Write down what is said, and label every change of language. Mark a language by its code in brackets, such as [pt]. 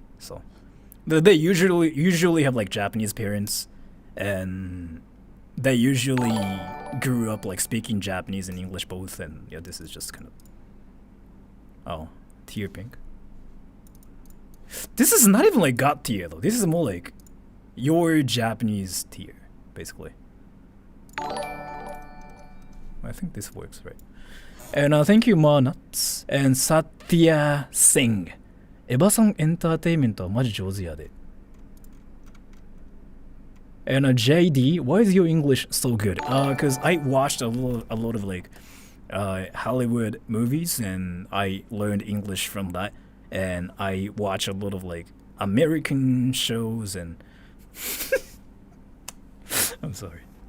[en] So they usually have like Japanese parents, and they usually grew up like speaking Japanese and English both, and yeah, this is just kind of tier pink. This is not even like God tier though. This is more like your Japanese tier, basically. I think this works, right? And thank you, Ma Nuts and Satya Singh. [ja] エヴァさんエンターテインメントはマジ上手やで。 [en] And JD, why is your English so good? Cause I watched a lot of like Hollywood movies and I learned English from that. And I watch a lot of like American shows and I'm sorry.